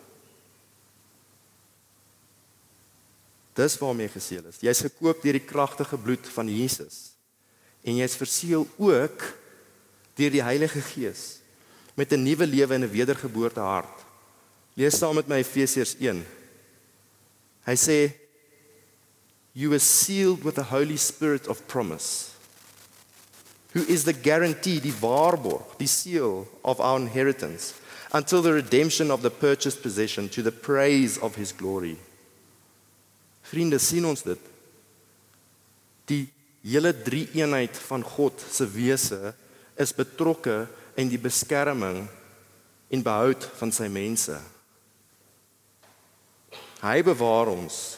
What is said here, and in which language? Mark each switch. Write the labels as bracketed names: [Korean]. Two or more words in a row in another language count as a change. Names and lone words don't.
[Afrikaans] Dis waarmee jy geseël is. Jy is gekoop deur die kragtige bloed van Jesus. En jy is verseël ook deur die Heilige Gees met 'n nuwe lewe en 'n wedergeboorte hart. Lees saam met my Efesiërs 1. Hy sê, [English] "You were sealed with the Holy Spirit of promise, who is the guarantee, [Afrikaans] die waarborg, die [English] seal of our inheritance, until the redemption of the purchased possession, to the praise of his glory." [Afrikaans] Vriende, sien ons dit? Die hele drie-eenheid van God se wese is betrokke in die beskerming en behoud van sy mense. Hy bewaar ons.